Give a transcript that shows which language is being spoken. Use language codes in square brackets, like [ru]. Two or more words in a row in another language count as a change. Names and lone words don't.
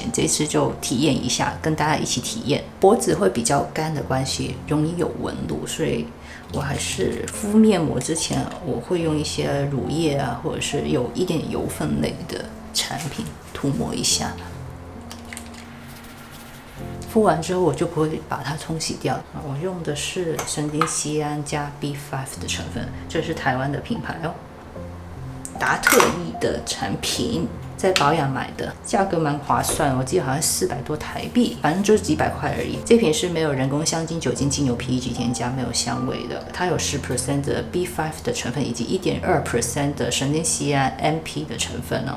[zh] 這次就體驗一下，跟大家一起體驗。脖子會比較乾的關係，容易有紋路，所以我還是敷面膜之前，我會用一些乳液啊，或者是有一點油分類的產品塗抹一下。敷完之後我就不會把它沖洗掉，我用的是神經酰胺加 B5 的成分，這是台灣的品牌哦，達特意的產品，在保養買的，價格蠻划算，我記得好像400多台幣，反正就是幾百塊而已。這瓶是沒有人工香精、酒精、精油、PEG 添加，沒有香味的，它有10% 的 B5 的成分，以及1.2% 的神經酰胺 MP 的成分哦。